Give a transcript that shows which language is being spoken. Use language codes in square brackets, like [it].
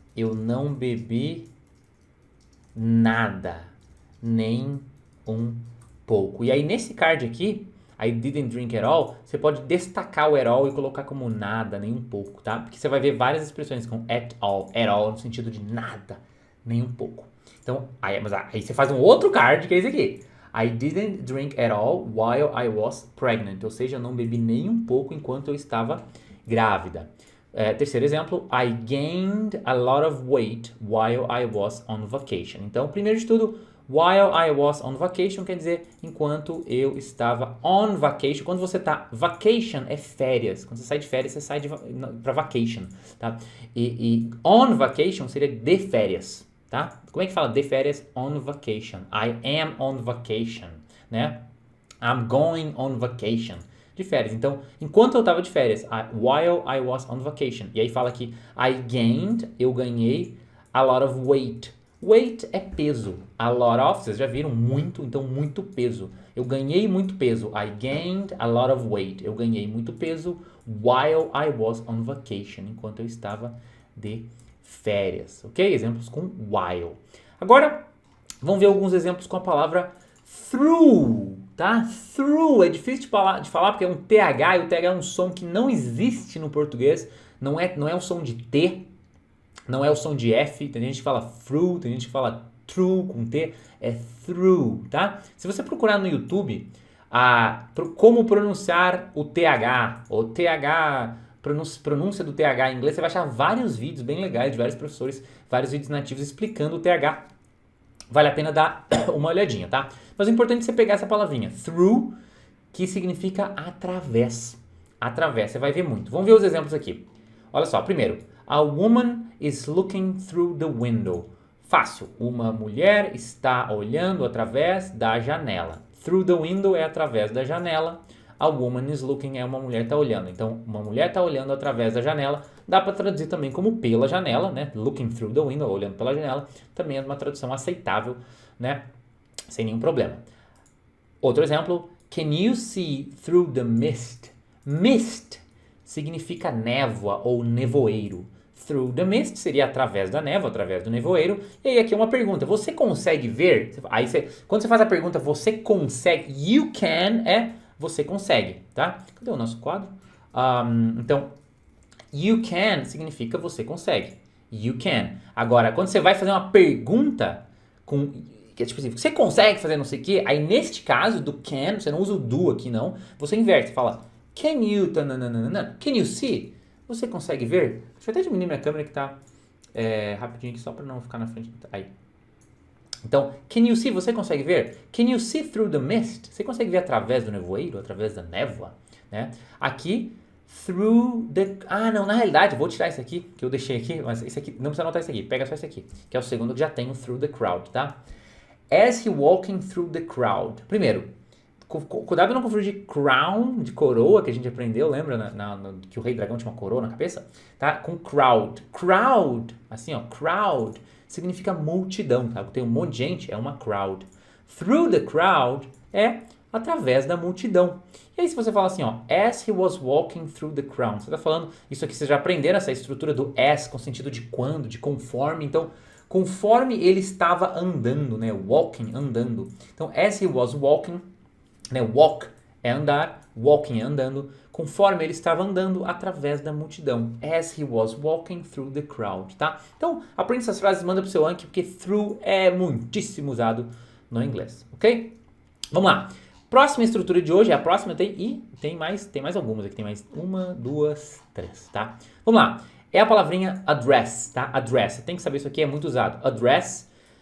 [pt] Eu não bebi nada, nem um pouco. E aí nesse card aqui, [en] I didn't drink at all, [pt] você pode destacar o at all e colocar como nada, nem um pouco, tá? Porque você vai ver várias expressões com at all no sentido de nada, nem um pouco. Então, aí você faz um outro card que é esse aqui. [en] I didn't drink at all while I was pregnant. [pt] Ou seja, eu não bebi nem um pouco enquanto eu estava grávida. Terceiro exemplo, [en] I gained a lot of weight while I was on vacation. [pt] Então, primeiro de tudo, [en] while I was on vacation [pt] quer dizer enquanto eu estava on vacation. Quando você está vacation é férias. Quando você sai de férias, você sai para vacation, tá? E on vacation seria de férias, tá? Como é que fala de férias? [en] On vacation. I am on vacation, né? I'm going on vacation. [pt] De férias. Então, enquanto eu estava de férias, [en] while I was on vacation. [pt] E aí fala que I gained, eu ganhei [en] a lot of weight. [pt] Weight é peso. A lot of, vocês já viram, muito, então muito peso. Eu ganhei muito peso. [en] I gained a lot of weight. [pt] Eu ganhei muito peso [en] while I was on vacation. [pt] Enquanto eu estava de férias. Ok? Exemplos com while. Agora, vamos ver alguns exemplos com a palavra through. Tá? Through é difícil de falar porque é um TH e o TH é um som que não existe no português. Não é um som de T. Não é o som de F, tem gente que fala through, tem gente que fala true com T, é through, tá? Se você procurar no YouTube como pronunciar o TH, ou TH, pronúncia do TH em inglês, você vai achar vários vídeos bem legais de vários professores, vários vídeos nativos explicando o TH vale a pena dar uma olhadinha, tá? Mas o importante é você pegar essa palavrinha, through, que significa através. Através, você vai ver muito. Vamos ver os exemplos aqui. Olha só, primeiro, [en] a woman is looking through the window. [pt] Fácil, uma mulher está olhando através da janela. Through the window é através da janela. [en] A woman is looking [pt] é uma mulher está olhando. Então, uma mulher está olhando através da janela. Dá para traduzir também como pela janela, né? [en] Looking through the window, [pt] olhando pela janela. Também é uma tradução aceitável, né? Sem nenhum problema. Outro exemplo, [en] can you see through the mist? [pt] Mist significa névoa ou nevoeiro. Through the mist seria através da névoa, através do nevoeiro. E aí aqui é uma pergunta, você consegue ver? Aí quando você faz a pergunta, você consegue, you can é você consegue, tá? Cadê o nosso quadro? Então, you can significa você consegue. You can. Agora, quando você vai fazer uma pergunta que é tipo assim, você consegue fazer não sei o quê? Aí neste caso do can, você não usa o do aqui não, você inverte, você fala can you, [en] can you see? [pt] Você consegue ver? Deixa eu até diminuir minha câmera que tá rapidinho aqui só para não ficar na frente. Aí. Então, [en] can you see? [pt] Você consegue ver? [en] Can you see through the mist? [pt] Você consegue ver através do nevoeiro, através da névoa? Né? Aqui, through the... não, na realidade, vou tirar isso aqui, que eu deixei aqui, mas esse aqui, não precisa anotar isso aqui, pega só esse aqui, que é o segundo que já tem o through the crowd, tá? [en] As he walking through the crowd. [pt] Primeiro, cuidado pra não confundir crown, de coroa, que a gente aprendeu, lembra? Que o rei dragão tinha uma coroa na cabeça? Tá? Com crowd. Crowd, assim ó, crowd, significa multidão, tá? Tem um monte de gente, é uma crowd. Through the crowd é através da multidão. E aí se você fala assim, ó, [en] as he was walking through the crowd, [pt] você tá falando, isso aqui vocês já aprenderam, essa estrutura do as, com sentido de quando, de conforme, então... Conforme ele estava andando, né? Walking, andando. Então, as he was walking, né? Walk é andar, walking é andando. Conforme ele estava andando através da multidão. [en] As he was walking through the crowd, tá? [pt] Então, aprende essas frases, manda pro seu Anki, porque through é muitíssimo usado no inglês, ok? Vamos lá. Próxima estrutura de hoje, a próxima tem mais algumas aqui. Tem mais 1, 2, 3, tá? Vamos lá. É a palavrinha address, tá? Address. Você tem que saber isso aqui, é muito usado. Address.